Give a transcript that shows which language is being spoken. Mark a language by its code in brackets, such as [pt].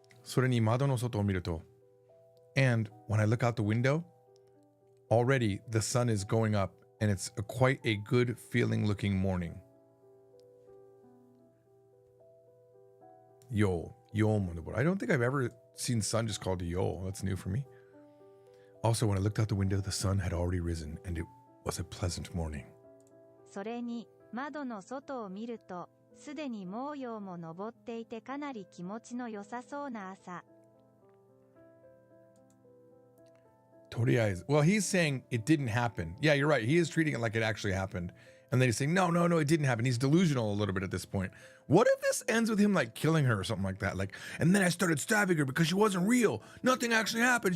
[ja] それに窓の外を見ると、 [en] And when I look out the window, already the sun is going up and it's quite a good feeling looking morning. Yo mo noboru. I don't think I've ever seen sun just called yo. That's new for me. Also, when I looked out the window, the sun had already risen and it was a pleasant morning. [ja] それに窓の外を見ると、すでに毛陽も昇っていてかなり気持ちの良さそうな朝。 [en] Well, he's saying it didn't happen. Yeah, you're right. He is treating it like it actually happened. And then he's saying, no, it didn't happen. He's delusional a little bit at this point. What if this ends with him like killing her or something like that? Like, and then I started stabbing her because she wasn't real. Nothing actually happened.